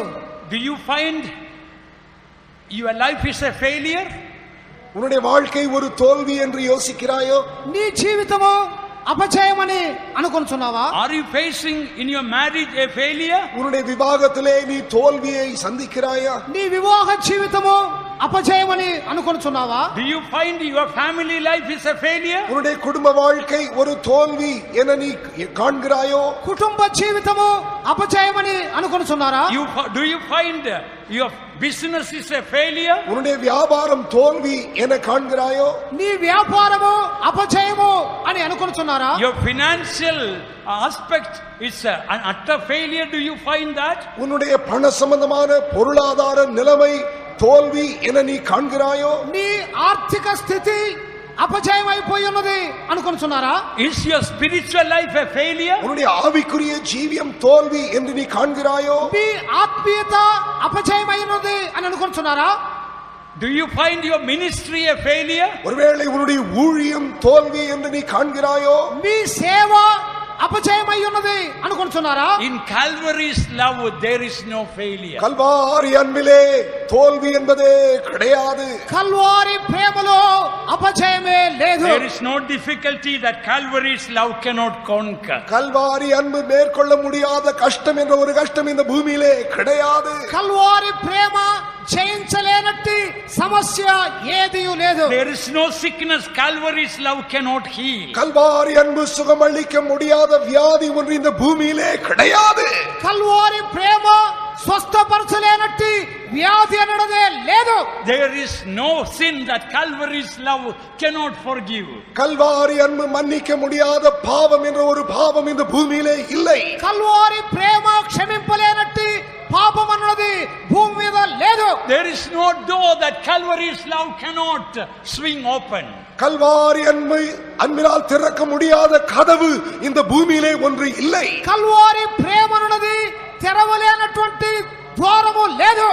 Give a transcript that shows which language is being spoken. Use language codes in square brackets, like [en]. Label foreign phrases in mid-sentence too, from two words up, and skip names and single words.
[en] Do you find your life is a failure? [ta] உன்னுடைய வாழ்க்கை ஒரு தோல்வி என்று யோசிக்கிறாயோ? [te] నీ జీవితము అపజయమని అనుకొనుచున్నావా? [en] Are you facing in your marriage a failure? [ta] உன்னுடைய விவாகத்திலே நீ தோல்வியை சந்திக்கிறாயா? [te] నీ వివాహ జీవితము అపజయమని అనుకొనుచున్నావా? [en] Do you find your family life is a failure? [ta] உன்னுடைய குடும்ப வாழ்க்கை ஒரு தோல்வி என நீ காண்கிறாயோ? [te] కుటుంబ జీవితము అపజయమని అనుకొనుచున్నారా? [en] Do you find your business is a failure? [ta] உன்னுடைய வியாபாரம் தோல்வி என காண்கிறாயோ? [te] నీ వ్యాపారము అపజయము అని అనుకొనుచున్నారా? [en] Your financial aspect is an utter failure. Do you find that? [ta] உன்னுடைய பண சம்பந்தமான பொருளாதார நிலைமை தோல்வி என நீ காண்கிறாயோ? [te] నీ ఆర్థిక స్థితి అపజయమైపోయి ఉన్నది అనుకొనుచున్నారా? [en] Is your spiritual life a failure? [ta] உன்னுடைய ஆவிக்குரிய ஜீவியம் தோல்வி என்று நீ காண்கிறாயோ? [te] మీ ఆత్మీయత అపజయమైనది అని అనుకొనుచున్నారా? [en] Do you find your ministry a failure? [ta] ஒருவேளை உன்னுடைய ஊழியம் தோல்வி என்று நீ காண்கிறாயோ? [te] మీ సేవ అపజయమై ఉన్నది అనుకొనుచున్నారా? [en] In Calvary's love there is no failure. [ta] கல்வாரி அன்பிலே தோல்வி என்பதே கிடையாது. [te] కల్వారి ప్రేమలో అపజయమే లేదు. [en] There is no difficulty that Calvary's love cannot conquer. [ta] கல்வாரி அன்பு மேற்கொள்ள முடியாத கஷ்டம் என்ற ஒரு கஷ்டம் இந்த பூமியிலே கிடையாது. [te] కల్వారి ప్రేమ జయించలేనట్టి సమస్య ఏదియూ లేదు. [en] There is no sickness Calvary's love cannot heal. [ta] கல்வாரி அன்பு சுகமளிக்க முடியாத வியாதி ஒன்று இந்த பூமியிலே கிடையாது. [te] కల్వారి ప్రేమ స్వస్థపరచలేనట్టి వ్యాధి అనడదే లేదు. [en] There is no sin that Calvary's love cannot forgive. [ta] கல்வாரி அன்பு மன்னிக்க முடியாத பாவம் என்ற ஒரு பாவம் இந்த பூமியிலே இல்லை. [te] కల్వారి ప్రేమ క్షమింపలేనట్టి పాపం అన్నది భూమి మీద లేదు. [en] There is no door that Calvary's love cannot swing open. [ta] கல்வாரி அன்பினால் திறக்க முடியாத கதவு இந்த பூமியிலே ஒன்று இல்லை. [te] కల్వారి ప్రేమ అన్నది తెరవలేనటువంటి ద్వారము లేదు.